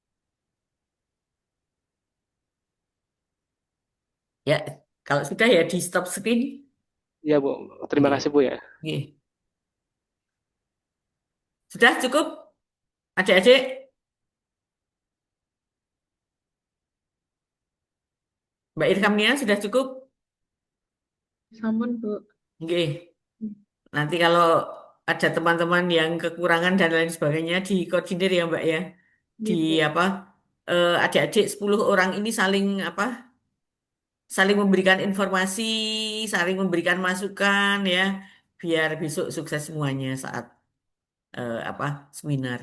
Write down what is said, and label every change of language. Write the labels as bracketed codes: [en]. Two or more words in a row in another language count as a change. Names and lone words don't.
[id] Ya, kalau sudah ya di stop screen. Iya, Bu. Terima Nggih. kasih Bu ya. Nggih. Sudah cukup, adik-adik? Mbak Irhamnia sudah cukup? Sampun, Bu. Nggih. Nanti kalau ada teman-teman yang kekurangan dan lain sebagainya dikoordinir ya Mbak ya. Di Iya, Bu. apa adik-adik 10 orang ini saling saling memberikan informasi, saling memberikan masukan ya, biar besok sukses semuanya saat seminar.